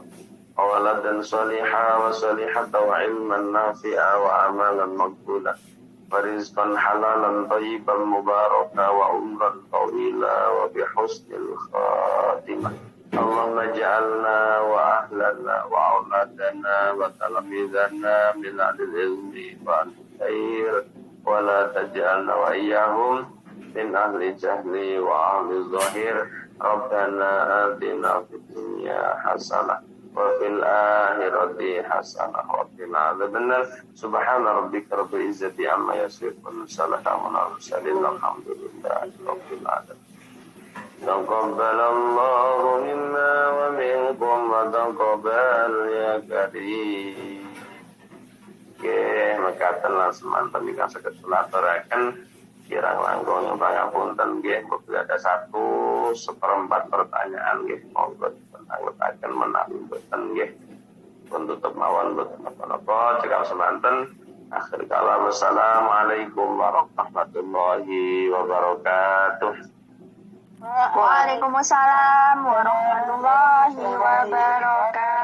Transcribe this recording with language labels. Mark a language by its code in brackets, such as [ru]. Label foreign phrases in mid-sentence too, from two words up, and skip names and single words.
[ar] ولدا صالحة وصالحة وعلما نافعا وعملا مقبولا ورزقا حلالا طيبا مباركا وعمرا طويلا وبحسن الخاتمة. اللهم اجعلنا وأهلنا وأولادنا وتلامذتنا من أهل العلم والخير ولا تجعلنا وإياهم من أهل الجهل وأهل الظاهر. ربنا آتنا في الدنيا حسنة وفي الآخرة حسنة وقنا عذاب النار. سبحان ربك رب العزة عما يصفون سلام على المرسلين الحمد لله رب العالمين. تقبل الله منا ومنكم وتقبل يا كريم. [jv] Nggih, mekaten lan semanten ingkang saged sulaturaken kirang langkung pangapunten nggih, [id] apabila ada 1/4 pertanyaan [jv] nggih monggo dipunanggotaken menawi boten nggih pun tutup mawon boten napa-napa cekap semanten. [ar] آخر الكلام السلام عليكم ورحمة الله وبركاته. وعليكم السلام ورحمة الله وبركاته.